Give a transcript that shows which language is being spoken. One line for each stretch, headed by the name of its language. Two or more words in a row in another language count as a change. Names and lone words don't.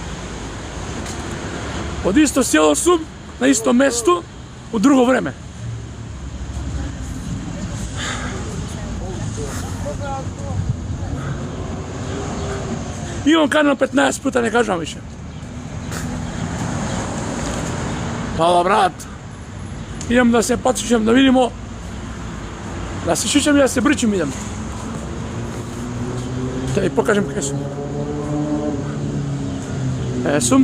Macedonian: Од исто село сум, на исто место, у друго време.
Serbian: Имам канал 15 пута, не кажам више. Hvala brat. Idem da se podsjećam, da vidimo. Da se šišam i da se bričim idem. Da vi pokažem gdje sum. Sum.